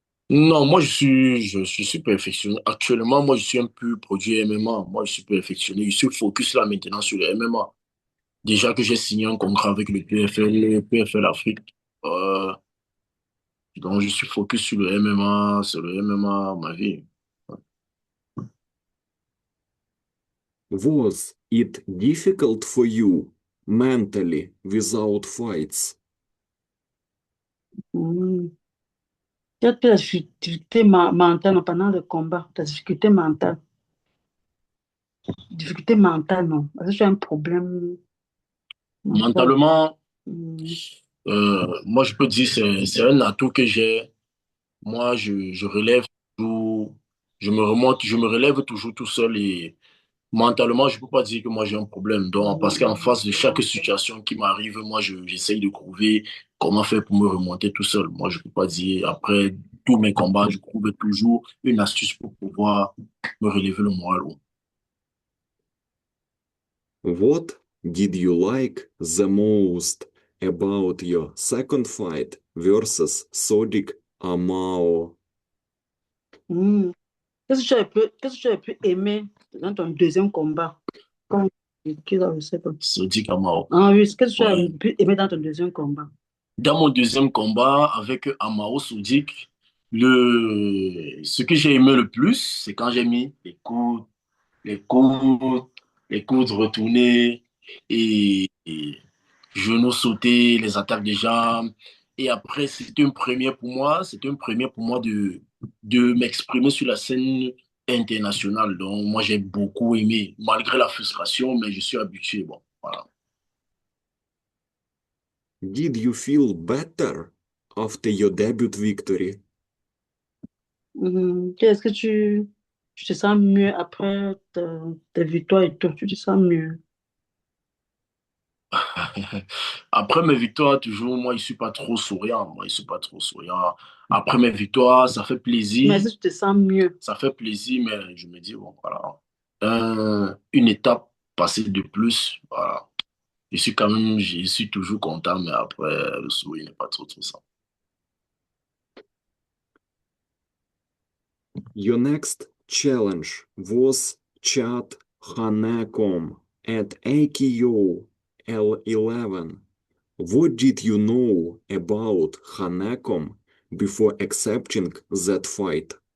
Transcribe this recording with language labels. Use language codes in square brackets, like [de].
[fr] Non, je suis super perfectionné. Actuellement, moi, je suis un peu produit MMA. Moi, je suis perfectionné. Je suis focus là maintenant sur le MMA. Déjà que j'ai signé un contrat avec le PFL Afrique. Euh, donc, je suis focus sur le MMA, sur le MMA, ma vie. [en] Was it difficult for you mentally without fights? [fr] Hmm. Tu as la difficulté mentale pendant le combat, ta difficulté mentale. Difficulté mentale, non. Parce que tu as un problème mental. Mentalement, Hmm. moi, je peux dire c'est un atout que j'ai. Moi, je relève toujours, je me relève toujours tout seul et mentalement, je peux pas dire que moi j'ai un problème. Donc, parce qu'en face de chaque situation qui m'arrive, moi, j'essaye de trouver comment faire pour me remonter tout seul. Moi, je peux pas dire, après tous mes combats, je trouve toujours une astuce pour pouvoir me relever le moral. [en] What did you like the most about your second fight versus Sodiq Amao? Hmm. [fr] Qu'est-ce que tu as le plus aimé dans ton deuxième combat? Comme, qui là, je sais pas. C'est dit Kamao. Ah oui, qu'est-ce que tu as le Ouais. plus aimé dans ton deuxième combat? Dans mon deuxième combat avec Amao Soudik, ce que j'ai aimé le plus, c'est quand j'ai mis les coudes, les coudes retournés et genoux sautés, les attaques de jambes. Et après, c'était une première pour moi, c'était une première pour moi de m'exprimer sur la scène internationale. Donc, moi, j'ai beaucoup aimé, malgré la frustration, mais je suis habitué. Bon, voilà. [en] Did you feel better after your debut victory? [fr] Est-ce que tu te sens mieux après ta victoire et tout? Tu te sens mieux? Après mes victoires, toujours, moi, je suis pas trop souriant. Moi, je suis pas trop souriant. Après mes victoires, ça fait Mais plaisir. si tu te sens mieux. Ça fait plaisir, mais je me dis, bon, voilà. Une étape passée de plus, voilà. Je suis toujours content, mais après, le sourire n'est pas trop ça. [en] Your next challenge was Chad Hanekom at AKO L11. What did you know about Hanekom before accepting that fight?